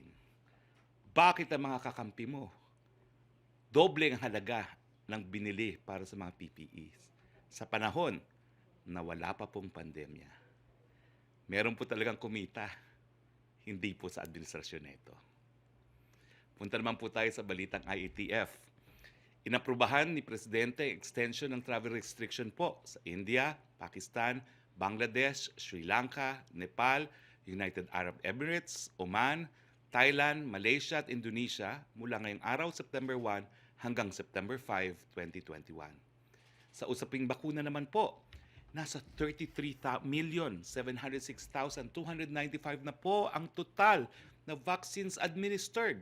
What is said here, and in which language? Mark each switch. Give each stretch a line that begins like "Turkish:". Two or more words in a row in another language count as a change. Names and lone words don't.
Filipino: Bakit ang mga kakampi mo doble ang halaga ng binili para sa mga PPEs sa panahon na wala pa pong pandemya? Meron po talagang kumita, hindi po sa administrasyon nito. Punta naman po tayo sa balitang IATF. Inaprubahan ni Presidente ang extension ng
English: travel restriction
Filipino: po sa India, Pakistan, Bangladesh, Sri Lanka, Nepal, United Arab Emirates, Oman, Thailand, Malaysia at Indonesia mula ngayong araw September 1 hanggang September 5, 2021. Sa usaping bakuna naman po, nasa 33,706,295 na po ang total na
English: vaccines administered.